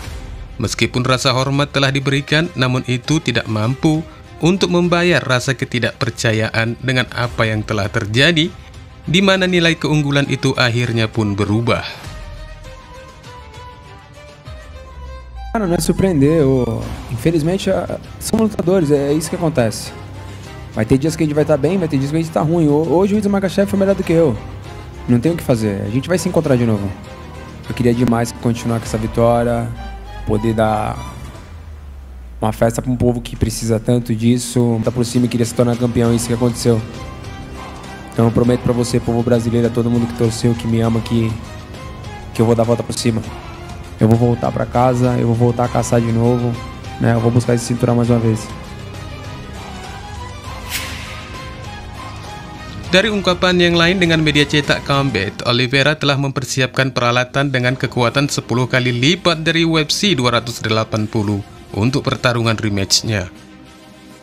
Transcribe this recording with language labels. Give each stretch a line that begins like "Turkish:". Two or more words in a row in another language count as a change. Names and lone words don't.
Indonesian: Meskipun rasa hormat telah diberikan, namun itu tidak mampu untuk membayar rasa ketidakpercayaan dengan apa yang telah terjadi, di mana nilai keunggulan itu akhirnya pun berubah.
Portuguese: Cara, não é surpreender. Infelizmente, são lutadores, é isso que acontece. Vai ter dias que a gente vai estar bem, vai ter dias que a gente está ruim. Hoje o Islam Makhachev foi melhor do que eu. Não tem o que fazer, a gente vai se encontrar de novo. Eu queria demais continuar com essa vitória, poder dar uma festa para um povo que precisa tanto disso. Tá por cima e queria se tornar campeão, isso que aconteceu. Então eu prometo para você, povo brasileiro, a todo mundo que torceu, que me ama, que eu vou dar a volta por cima. Eu vou voltar para casa, eu vou voltar a caçar de novo, né? Eu vou buscar esse cinturão mais uma vez.
Indonesian: Dari ungkapan yang lain dengan media cetak Combat, Oliveira telah mempersiapkan peralatan dengan kekuatan 10 kali lipat dari UFC 280 untuk pertarungan rematchnya.